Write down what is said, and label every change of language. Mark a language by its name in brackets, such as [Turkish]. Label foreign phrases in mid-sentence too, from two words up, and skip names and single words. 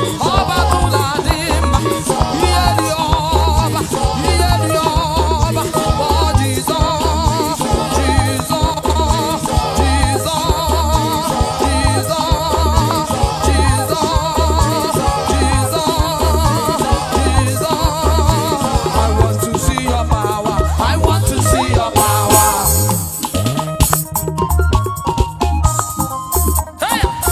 [Igbo] Ọ batụla dị mma. Ihe dị ọba. Ihe dị ọba. Kpọọ Jizọs. Jizọs. Jizọs. Jizọs. Jizọs. Jizọs. Jizọs. [English] I want to see your power. I want to see your power. Hey!